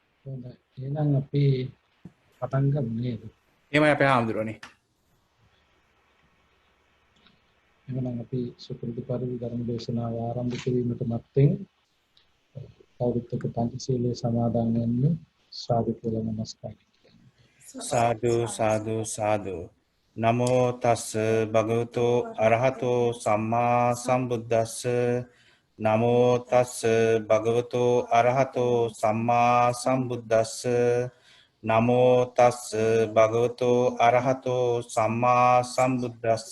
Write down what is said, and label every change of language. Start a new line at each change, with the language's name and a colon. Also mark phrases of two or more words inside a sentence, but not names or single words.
Sinhala: එහෙනම් අපි පටන් ගමු නේද? එහෙමයි අපේ ආම්දුරනේ. එහෙනම් අපි සුපුරුදු පරිදි ධර්ම දේශනාව ආරම්භ කිරීමට මත්තෙන් කවුරුත් එක්ක පංචශීලයේ සමාදන් වෙන්න සාදු කියලා නමස්කාර කරනවා. සාදු සාදු සාදු.
Pali: නමෝ තස්ස භගවතෝ අරහතෝ සම්මා සම්බුද්දස්ස. නමෝ තස්ස භගවතෝ අරහතෝ සම්මා සම්බුද්දස්ස. නමෝ තස්ස භගවතෝ අරහතෝ සම්මා සම්බුද්දස්ස.